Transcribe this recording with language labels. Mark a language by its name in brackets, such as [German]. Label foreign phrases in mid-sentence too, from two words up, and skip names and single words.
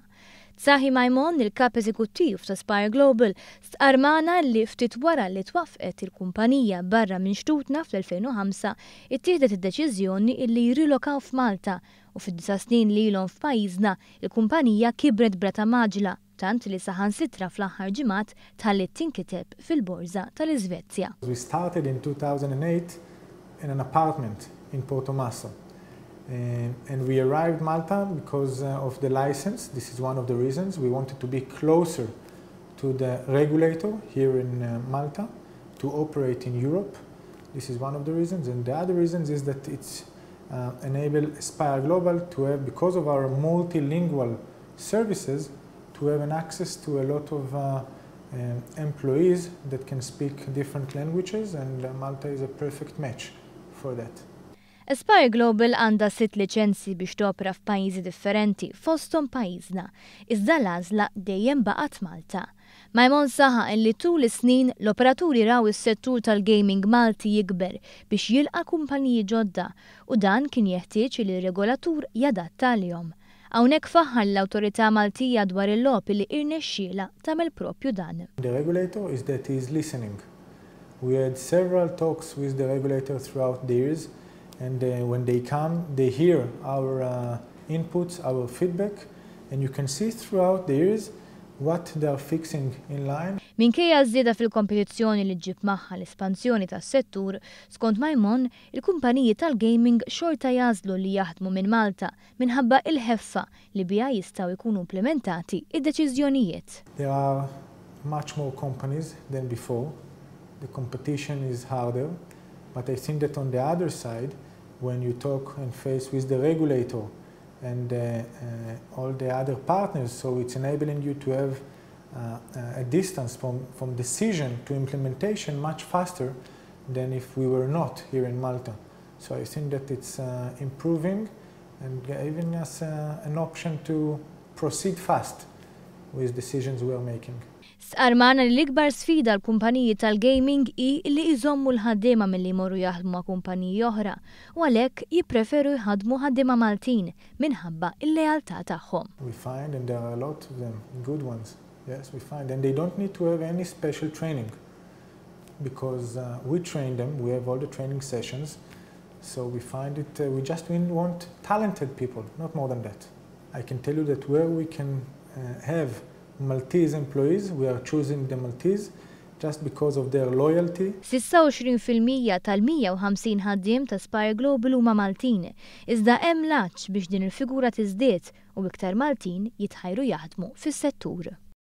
[Maltese] Saħi Majmon, il-kap eżekuttiv ta' Aspire Global, stqarmana li ftit wara li twaffqet il-kumpanija barra minn xtutna fl-2005 ittieħdet id-deċiżjoni li jirilokaw f'Malta u fid-9 snin li ilhom f'pajjiżna il-kumpanija kibret brata mgħaġġla tant li saħansitra fl-aħħar ġimgħat tħallit tinkiteb fil-borża tal-Iżvezja. [English] We started in 2008 in an apartment in Portomasso. And we arrived Malta because of the license. This is one of the reasons. We wanted to be closer to the regulator here in Malta to operate in Europe. This is one of the reasons. And the other reasons is that it's enabled Aspire Global to have, because of our multilingual services, to have an access to a lot of employees that can speak different languages, and Malta is a perfect match for that. [Maltese] Aspire Global għandha 6 liċenzji biex topra f'pajjiżi differenti fosthom pajjiżna, iżda l-għażla dejjem baqgħet Malta. Majmon saħaq li tul is-snin l-operaturi raw is-settur tal-gaming Malti jikber biex jilqa' kumpaniji ġodda u dan kien jeħtieġ li r-regolatur jadatta għalihom. Hawnhekk faħħar l-Awtorita Maltija dwar il-logħob li irnexxiela tagħmel propju dan. [English] The regulator is that he is listening. We had several talks with the regulator throughout the years. And when they come, they hear our inputs, our feedback, and you can see throughout the years what they are fixing in line. [Maltese] Minkejja żieda fil-kompetizzjoni li ġib magħha l-espansjoni tas-settur, skont Majmon, il-kumpaniji tal-gaming xorta jagħżlu li jaħdmu minn Malta minħabba il-ħeffa li biha jistgħu jkunu implementati id-deċiżjonijiet. [English] There are much more companies than before. The competition is harder, but I think that on the other side, when you talk and face with the regulator and all the other partners, so it's enabling you to have a distance from decision to implementation much faster than if we were not here in Malta. So I think that it's improving and giving us an option to proceed fast with decisions we are making. [Maltese] Stqarmana li l-ikbar sfida l-kumpaniji tal-gaming hi li jżommu l-ħaddiema milli jmorru jaħdmu ma' kumpaniji oħra u għalhekk jippreferu jħaddmu ħaddiema Maltin minħabba il-lealtà tagħhom. [English] We find, and there are a lot of them, good ones. Yes, we find, and they don't need to have any special training because we train them. We have all the training sessions, so we find it. We just want talented people, not more than that. I can tell you that where we can have Maltese employees, we are choosing the Maltese just because of their loyalty. [Maltese] 26% tal-150 ħaddiem ta' Aspire Global huma Maltin, iżda hemm laċ biex din il-figura tiżdied u iktar Maltin jitħajru jaħdmu fis-settur.